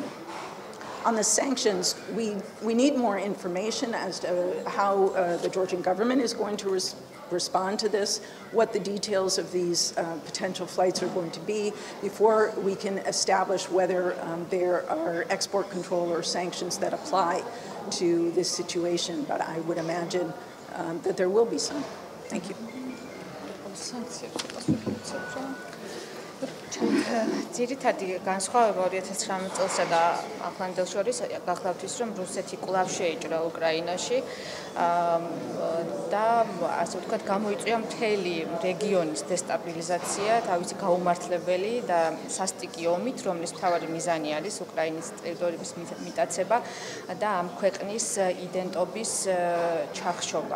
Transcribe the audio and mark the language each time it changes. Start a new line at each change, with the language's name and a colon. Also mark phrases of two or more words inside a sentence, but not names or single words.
English: On the sanctions, we need more information as to how the Georgian government is going to respond to this, what the details of these potential flights are going to be before we can establish whether there are export control or sanctions that apply to this situation. But I would imagine that there will be some. Thank you.
Georgian: ძირითადი განსხვავება 2019 წელსა და ახლანდელ შორის გახლავთ ის, რომ რუსეთი კვლავ შეიჭრა უკრაინაში და ასე ვთქვათ გამოიწვია მთელი რეგიონის დესტაბილიზაცია, თავისი გაუმართლებელი და სასტიკი ომით, რომლის მთავარი მიზანი არის უკრაინის ტერიტორიების მიტაცება და ამ ქვეყნის იდენტობის ჩახშობა.